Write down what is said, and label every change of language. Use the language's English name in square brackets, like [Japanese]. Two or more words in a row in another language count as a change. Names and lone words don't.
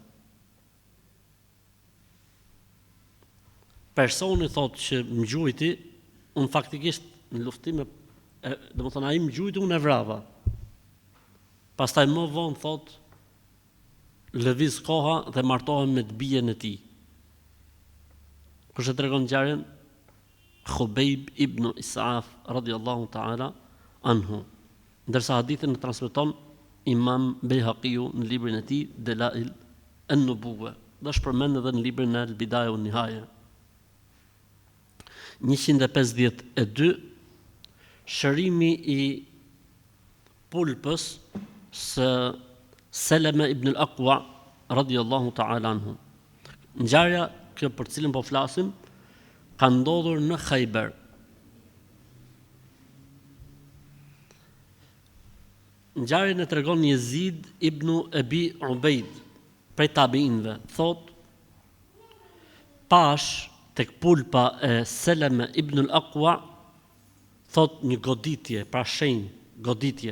[Albanian] Personi thot që më gjujti, unë faktikisht në luftime, domethënë ai më gjujti, unë e vrava. Pastaj më vonë thot, lëviz koha dhe martohem me të bijen e tij. Kush e tregon ngjarjen? Khubejb ibn Isaaf [Arabic] رضي الله تعالى عنه. [Albanian] Ndërsa hadithin e transmeton Imam Bejhaqiu në librin e tij Delail an-Nubuwa, dhe është përmend edhe në librin e Al-Bidaya wan Nihaya. 152 Shërimi i pulpës së Seleme ibn al-Aqwa [Arabic] رضي الله تعالى عنه. [Albanian] Ngjarja kjo për cilën po flasim ka ndodhur në Khaybar. Ngjarjen e tregon Yazid ibn Abi Ubaid prej tabiinëve. Thot, pash tek pulpa e Seleme ibn al-Aqwa, thot një goditje, pra shenjë, goditje.